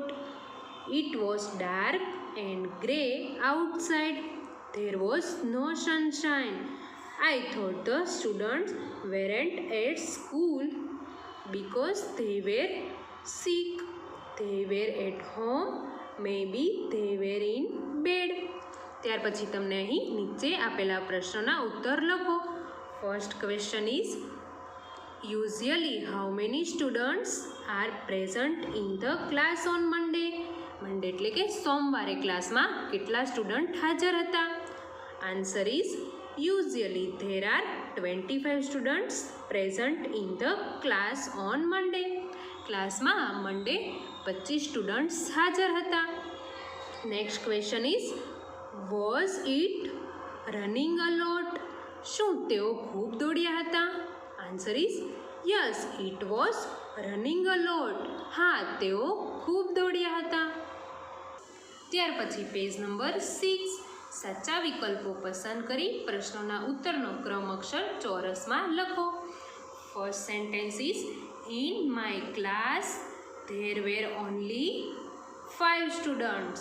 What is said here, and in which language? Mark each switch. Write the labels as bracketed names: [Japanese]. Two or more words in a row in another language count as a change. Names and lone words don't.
[English] It was dark and grey outside. There was no sunshine. I thought the students weren't at school because they were sick. They were at home. Maybe they were in bed. [Gujarati] ત્યાર પછી તમને અહીં નીચે આપેલા પ્રશ્નોના ઉત્તર લખો. [English] First question is, usually how many students are present in the class on Monday? [Gujarati] મંડે એટલે કે સોમવારે ક્લાસમાં કેટલા સ્ટુડન્ટ હાજર હતા? [English] answer is, usually there are 25 students present in the class on Monday. [Gujarati] ક્લાસમાં મંડે 25 સ્ટુડન્ટ્સ હાજર હતા. [English] next question is, was it running a lot? [Gujarati] શું તેઓ ખૂબ દોડ્યા હતા? [English] answer is, yes, it was running a lot. [Gujarati] હા, તેઓ ખૂબ દોડ્યા હતા. ત્યાર પછી [English] page number [Gujarati] 6. સાચા વિકલ્પો પસંદ કરી પ્રશ્નોના ઉત્તરનો ક્રમ અક્ષર ચોરસમાં લખો. [English] First sentence is, in my class there were only 5 students.